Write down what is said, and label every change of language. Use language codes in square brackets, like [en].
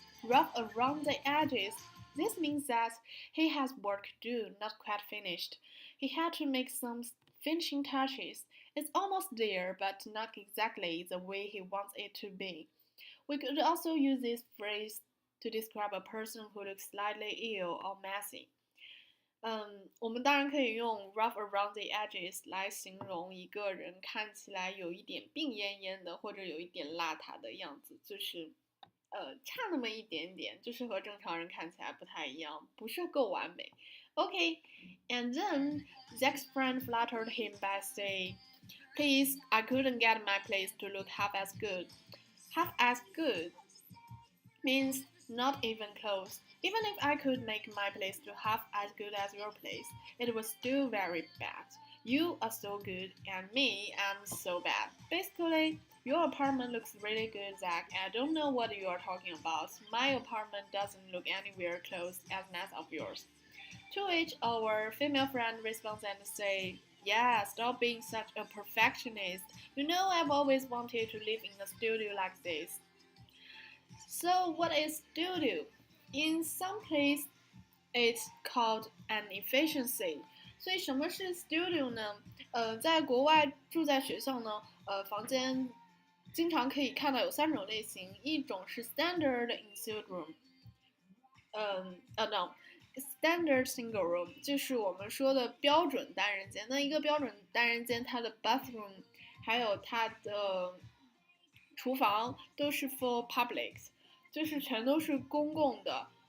[en] Rough around the edges. This means that he has work to do, not quite finished. He had to make some finishing touches. It's almost there, but not exactly the way he wants it to be. We could also use this phrase to describe a person who looks slightly ill or messy. [zh] 我们当然可以用 [en] rough around the edges [zh] 来形容一个人看起来有一点病恹恹的，或者有一点邋遢的样子，就是差那么一点点，就是和正常人看起来不太一样，不是够完美。 [en] Okay, and then Zach's friend flattered him by saying, "Please, I couldn't get my place to look half as good." Half as good. means not even close. Even if I could make my place to half as good as your place, it was still very bad. You are so good, and me, I'm so bad. Basically, your apartment looks really good, Zach. I don't know what you are talking about. My apartment doesn't look anywhere close as nice as yours. To which our female friend responds and say, yeah, stop being such a perfectionist. You know I've always wanted to live in a studio like this. So what is studio? In some place it's called an efficiency. [zh] 所以什么是 studio 呢？在国外住在学校呢，房间经常可以看到有三种类型，一种是 [en] standard ensuite room， [zh] no。 [en] Standard single room [zh] 就是我们说的标准单人间。那一个标准单人间，它的 bathroom 还有它的厨房都是 [en] for public， [zh] 就是全都是公共的。